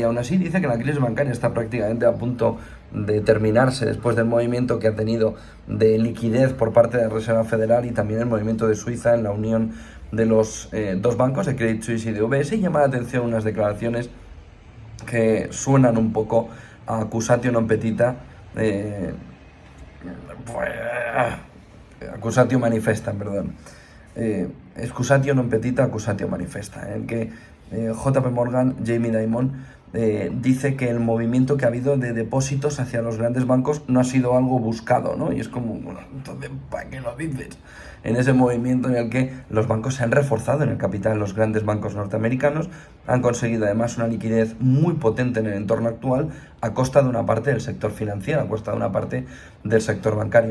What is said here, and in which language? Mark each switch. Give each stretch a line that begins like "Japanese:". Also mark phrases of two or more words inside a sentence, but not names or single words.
Spanish: Aún así dice que la crisis bancaria está prácticamente a punto de terminarse después del movimiento que ha tenido de liquidez por parte de la Reserva Federal y también el movimiento de Suiza en la unión de los dos bancos, de Credit Suisse y de UBS, y llama la atención unas declaraciones que suenan un poco a
Latin: accusatio non petita, accusatio manifesta,
Spanish: perdón.
Latin: Excusatio non petita, accusatio manifesta,
Spanish: en el que JP Morgan, Jamie Dimon, dice que el movimiento que ha habido de depósitos hacia los grandes bancos no ha sido algo buscado, ¿no? Y es como, bueno, entonces, ¿para qué lo dices? En ese movimiento en el que los bancos se han reforzado en el capital, los grandes bancos norteamericanos han conseguido además una liquidez muy potente en el entorno actual a costa de una parte del sector financiero, a costa de una parte del sector bancario.